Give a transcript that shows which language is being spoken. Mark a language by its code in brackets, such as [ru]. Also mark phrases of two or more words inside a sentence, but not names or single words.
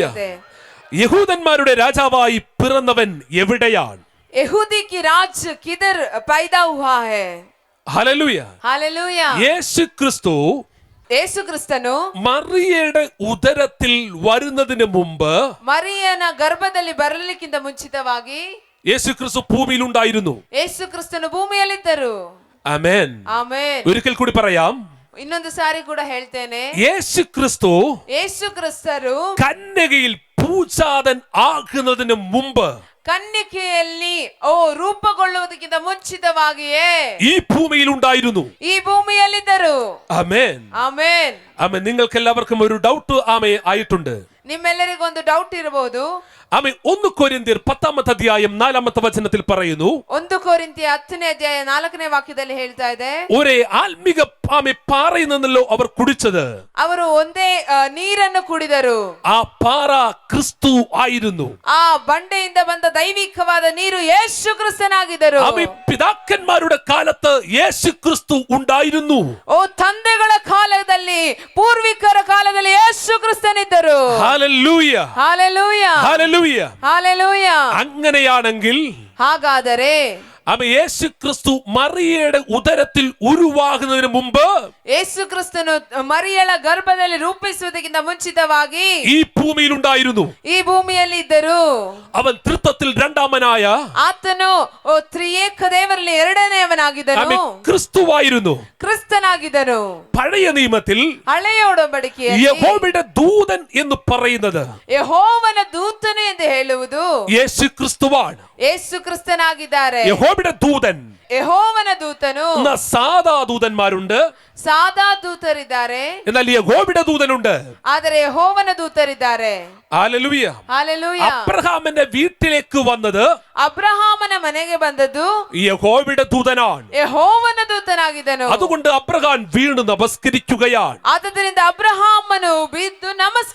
[kn] ಕಾರಣವಾಗಿದೆ. [ml] യഹൂദന്മാരുടെ രാജാവായി പിറന്നവൻ എവിടെയാണ്? [hi] यहूदी की राज किधर पैदा हुआ है? [ml] ഹല്ലേലൂയ. [hi] हालेलूया. [ml] യേശു ക്രിസ്തു [kn] ಯೇಸು ಕ್ರಿಸ್ತನು [ml] മറിയയുടെ ഉദരത്തിൽ വരുന്നതിന് മുമ്പ്, [kn] ಮರಿಯನ ಗರ್ಭದಲ್ಲಿ ಬರಲಿಕ್ಕಿಂತ ಮುಂಚಿತವಾಗಿ [ml] യേശു ക്രിസ്തു ഭൂമിയിൽ ഉണ്ടായിരുന്നു. [kn] ಯೇಸು ಕ್ರಿಸ್ತನು ಭೂಮಿಯಲ್ಲಿದ್ದರು. [ml] ആമേൻ. [kn] ಆಮೆನ್. [ml] ഒരിക്കൽ കൂടി പറയാം. [kn] ಇನ್ನೊಂದು ಸಾರಿ ಕೂಡ ಹೇಳ್ತೇನೆ. [ml] യേശു ക്രിസ്തു [kn] ಯೇಸು ಕ್ರಿಸ್ತರು [ml] കന്യകയിൽ പൂജാതൻ ആകുന്നതിന് മുമ്പ്, [kn] ಕನ್ನಿಕೆಯಲ್ಲಿ ರೂಪುಗೊಳ್ಳುವುದಕ್ಕಿಂತ ಮುಂಚಿತವಾಗಿಯೇ [ml] ഈ ഭൂമിയിൽ ഉണ്ടായിരുന്നു. [kn] ಈ ಭೂಮಿಯಲ್ಲಿದ್ದರು. [ml] ആമേൻ. [kn] ಆಮೆನ್. [ml] ആമേൻ. നിങ്ങൾക്ക് എല്ലാവർക്കും ഒരു ഡൗട്ട് ആയിട്ടുണ്ട്. [kn] ನಿಮ್ಮೆಲ್ಲರಿಗೊಂದು ಡೌಟ್ ಇರಬಹುದು. [ml] ആമേൻ. 1 കൊരിന്ത്യർ 10ാമത്തെ അധ്യായം 4ാമത്തെ വചനത്തിൽ പറയുന്നു, [kn] 1 ಕೊರಿಂಥಿ 10ನೇ ಅಧ್ಯಾಯ 4ನೇ ವಾಕ್ಯದಲ್ಲಿ ಹೇಳ್ತಾ ಇದೆ, [ml] ഒരേ ആത്മിക പാറയിൽ നിന്നല്ലോ അവർ കുടിച്ചത്. [kn] ಅವರು ಒಂದೇ ನೀರನ್ನು ಕುಡಿದರು. [ml] ആ പാറ ക്രിസ്തു ആയിരുന്നു. [kn] ಆ ಬಂಡೆಯಿಂದ ಬಂದ ದೈವಿಕವಾದ ನೀರು ಯೇಸು ಕ್ರಿಸ್ತನಾಗಿದ್ದರು. [ml] ആമേൻ. പിതാക്കന്മാരുടെ കാലത്ത് യേശു ക്രിസ്തു ഉണ്ടായിരുന്നു. [kn] ಓ ತಂದೆಗಳ ಕಾಲದಲ್ಲಿ, ಪೂರ್ವಿಕರ ಕಾಲದಲ್ಲಿ ಯೇಸು ಕ್ರಿಸ್ತನಿದ್ದರು. [ml] ഹല്ലേലൂയ. [kn] ಹಾಲೆಲೂಯ. [ml] ഹല്ലേലൂയ. [kn] ಹಾಲೆಲೂಯ. [ml] അങ്ങനെയാണെങ്കിൽ [kn] ಹಾಗಾದರೆ [ml] യേശു ക്രിസ്തു മറിയയുടെ ഉദരത്തിൽ ഉരുവാകുന്നതിന് മുമ്പ്, [kn] ಯೇಸು ಕ್ರಿಸ್ತನು ಮರಿಯಳ ಗರ್ಭದಲ್ಲಿ ರೂಪಿಸುವುದಕ್ಕಿಂತ ಮುಂಚಿತವಾಗಿ [ml] ഈ ഭൂമിയിൽ ഉണ്ടായിരുന്നു. [kn] ಈ ಭೂಮಿಯಲ್ಲಿ ಇದ್ದರು. [ml] അവൻ തൃത്വത്തിൽ രണ്ടാമനായ [kn] ಆತನು ತ್ರಿಯೇಕ ದೇವರಲ್ಲಿ ಎರಡನೆಯವನಾಗಿದ್ದನು. [ml] ക്രിസ്തുവായിരുന്നു. [kn] ಕ್ರಿಸ್ತನಾಗಿದ್ದನು. [ml] പഴയ നിയമത്തിൽ [kn] ಹಳೆಯ ಒಡಂಬಡಿಕೆಯಲ್ಲಿ [ml] യഹോവയുടെ ദൂതൻ എന്ന് പറയുന്നത് [kn] ಯೆಹೋವನ ದೂತನು ಎಂದು ಹೇಳುವುದು [ml] യേശു ക്രിസ്തുവാണ്. [kn] ಯೇಸು ಕ್ರಿಸ್ತನಾಗಿದ್ದಾರೆ. [ml] യഹോവയുടെ ദൂതൻ. [kn] ಯೆಹೋವನ ದೂತನು. [ml] സാധാ ദൂതന്മാരുണ്ട്, [kn] ಸಾದಾ ದೂತರಿದ್ದಾರೆ, [ml] എന്നാൽ യഹോവയുടെ ദൂതനുണ്ട്. [kn] ಆದರೆ ಯೆಹೋವನ ದೂತರಿದ್ದಾರೆ. [ml] ഹല്ലേലൂയ. [kn] ಹಾಲೆಲೂಯ. [ml] അബ്രഹാമിന്റെ വീട്ടിലേക്ക് വന്നത് [kn] ಅಬ್ರಹಾಮನ ಮನೆಗೆ ಬಂದದ್ದು [ml] യഹോവയുടെ ദൂതനാണ്. [kn] ಯೆಹೋವನ ದೂತನಾಗಿದ್ದನು. [ml] അതുകൊണ്ട് അബ്രഹാം വീണ് നമസ്കരിക്കുകയാണ്. [kn] ಆದ್ದರಿಂದ ಅಬ್ರಹಾಮನು ಬಿದ್ದು ನಮಸ್ಕರಿಸ್ತಾ ಇದ್ದಾನೆ.